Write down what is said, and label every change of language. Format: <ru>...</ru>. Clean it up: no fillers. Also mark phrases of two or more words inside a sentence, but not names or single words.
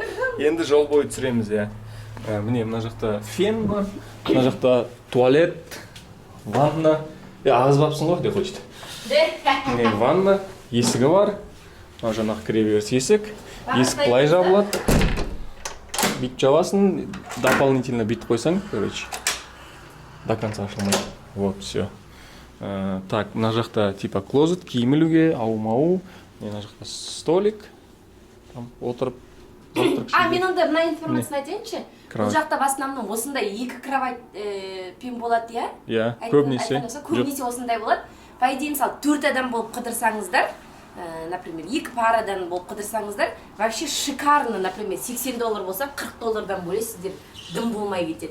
<kk>Енді жол бойы түсіреміз, иә. Міне мына жақта фен бар, мына жақта туалет, ванна. Ағызбапсың ғой, деп хочет. Міне ванна, есігі бар. Мына жаңағы кіреберіс есік. Есік былай жабылады. Бүйтіп жабасың, дополнительно бүйтіп қойсаң, короче,</kk> <ru>до конца ашылмайды. Вот, все. Так,</ru> <kk>мына жақта типа клозет, киім ілуге, ау-мау. Мына жақта столик. Там отырып. Мен онда мына информацияны айтайыншы. Бұл жақта</kk> <ru>в основном</ru> <kk>осындай 2 кровать пен болады, иә? Иә, көбінесе. Көбінесе осындай болады.</kk> <ru>По идее,</ru> <kk>мысалы 4 адам болып қыдырсаңыздар, например, 2 парадан болып қыдырсаңыздар,</kk> <ru>вообще шикарно,</ru> <kk>например, $80 болса, $40 бөлесіздер, дым болмай кетеді.</kk>